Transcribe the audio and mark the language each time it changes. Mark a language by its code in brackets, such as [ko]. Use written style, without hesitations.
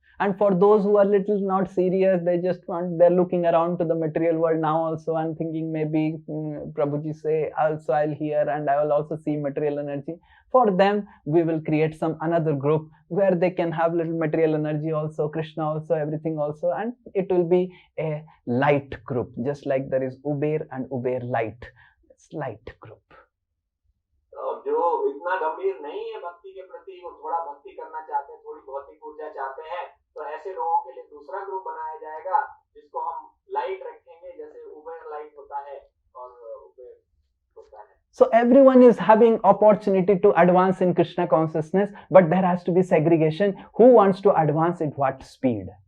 [en] And for those who are little not serious, they're looking around to the material world now also and thinking maybe Prabhuji say also I'll hear and I will also see material energy. For them, we will create some another group where they can have little material energy also, Krishna also, everything also, and it will be a light group, just like there is Uber and Uber Light. It's light group. [hi] जो इतना गंभीर नहीं है भक्ति के प्रति, वो थोड़ा भक्ति करना चाहते हैं, थोड़ी भौतिक ऊर्जा चाहते हैं, तो ऐसे लोगों के लिए दूसरा ग्रुप बनाया जाएगा जिसको हम लाइट रखेंगे, जैसे उबेर लाइट होता है और उबेर होता है. [en] So everyone is having opportunity to advance in Krishna consciousness, but there has to be segregation. Who wants to advance at what speed?